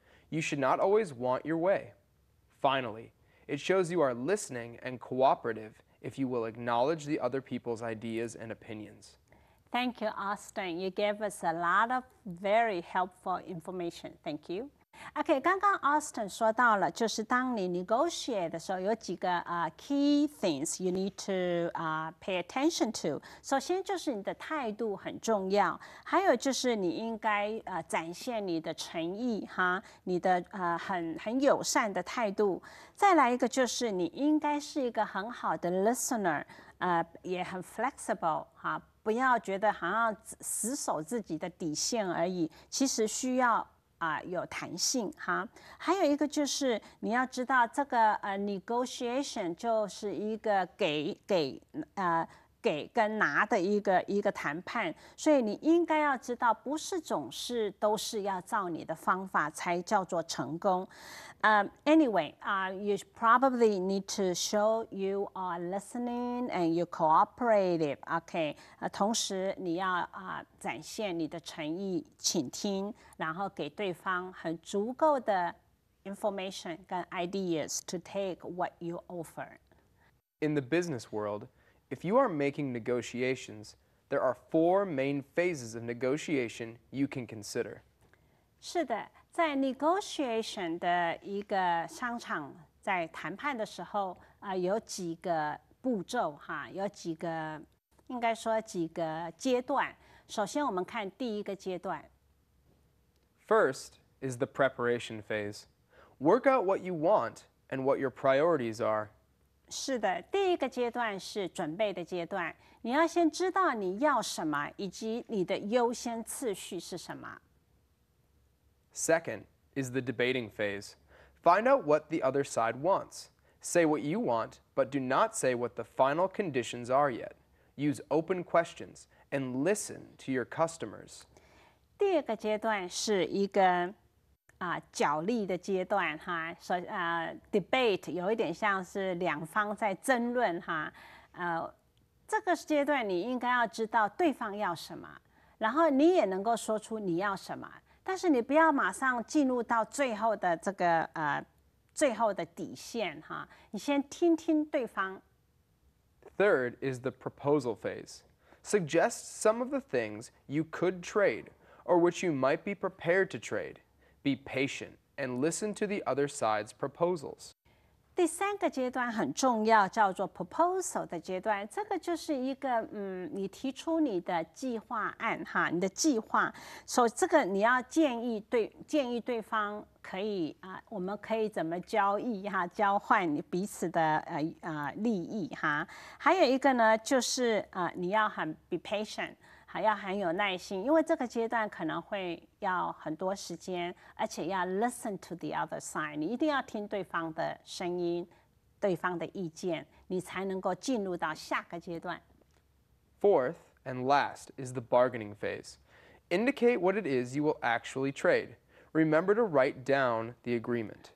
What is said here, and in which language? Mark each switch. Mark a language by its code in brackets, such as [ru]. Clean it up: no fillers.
[en] You should not always want your way. Finally, it shows you are listening and cooperative if you will acknowledge the other people's ideas and opinions. Thank you, Austin. You gave us a lot of very helpful information. Thank you. [zh] OK， 刚刚 Austin 说到了，就是当你 negotiate 的时候，有几个 [en] key things you need to pay attention to。 [zh] 首先就是你的态度很重要，还有就是你应该展现你的诚意哈，你的很友善的态度。再来一个就是你应该是一个很好的 listener，也很 flexible 哈，不要觉得好像死守自己的底线而已，其实需要。有弹性哈，还有一个就是你要知道这个negotiation 就是一个给给跟拿的一个谈判，所以你应该要知道，不是总是都是要照你的方法才叫做成功。 [en] Anyway, you probably need to show you are listening and you cooperative. [zh] OK， 同时你要展现你的诚意，倾听，然后给对方很足够的 information 跟 [en] ideas to take what you offer. In the business world, if you are making negotiations, there are 4 main phases of negotiation you can consider. [zh] 是的，在 negotiation 的一个商场，在谈判的时候，有几个步骤哈，有几个应该说几个阶段。首先，我们看第一个阶段。 [en] First is the preparation phase. Work out what you want and what your priorities are. [zh] 是的，第一个阶段是准备的阶段，你要先知道你要什么，以及你的优先次序是什么。 [en] Second is the debating phase. Find out what the other side wants. Say what you want, but do not say what the final conditions are yet. Use open questions and listen to your customers. [zh] 第二个阶段是一个角力的阶段哈，debate 有一点像是两方在争论哈，这个阶段你应该要知道对方要什么，然后你也能够说出你要什么，但是你不要马上进入到最后的这个最后的底线哈，你先听听对方。 [en] Third is the proposal phase. Suggest some of the things you could trade or which you might be prepared to trade. Be patient and listen to the other side's proposals. [zh] 第三个阶段很重要，叫做 proposal 的阶段。这个就是一个你提出你的计划案哈，你的计划，所以这个你要建议对方可以我们可以怎么交易哈，交换彼此的利益哈。还有一个呢，就是你要很 [en] be patient。 [zh] 还要很有耐心，因为这个阶段可能会要很多时间，而且要 [en] listen to the other side， [zh] 你一定要听对方的声音、对方的意见，你才能够进入到下个阶段。 [en] Fourth and last is the bargaining phase. Indicate what it is you will actually trade. Remember to write down the agreement.